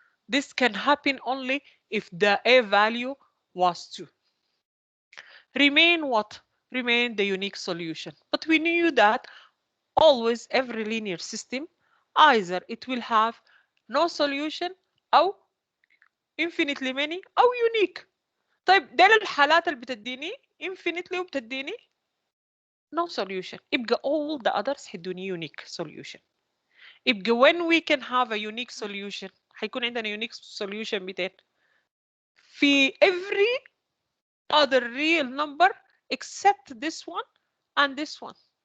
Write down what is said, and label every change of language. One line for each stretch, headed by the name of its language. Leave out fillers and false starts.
English: This can happen only if the a value was 2. Remain what? Remain the unique solution. But we knew that always every linear system either it will have no solution أو infinitely many أو unique.
Arabic: طيب دي الحالات اللي بتديني infinitely وبتديني
English: no solution. يبقى all the others
Arabic: هيدوني
English: unique solution. يبقى when we can have a unique solution
Arabic: هيكون عندنا
English: unique solution 200 في every other real number except this one and this one.